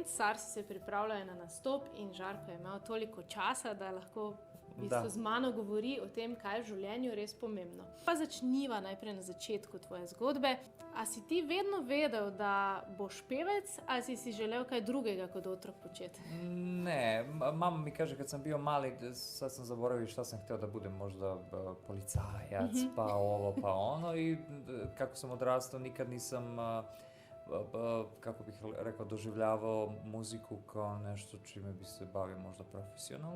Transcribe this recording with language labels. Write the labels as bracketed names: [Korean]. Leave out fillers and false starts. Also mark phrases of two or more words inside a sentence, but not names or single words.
[Slovenian] SARS se pripravljajo na nastop in Žarko je imel toliko časa, da lahko z mano govori o tem, kaj je v življenju res pomembno. Pa začniva najprej na začetku tvoje zgodbe. A si ti vedno vedel, da boš pevec, ali si si želel kaj drugega kot otrok početi? [Serbian] Ne, mama mi kaže kad sam bio mali, sad sam zaboravio šta sam htio da budem, možda policajac, pa ovo, pa ono, i kako sam odrastao nikad nisam, kako bih rekao, doživljavao muziku kao nešto čime bi se bavio možda profesionalno.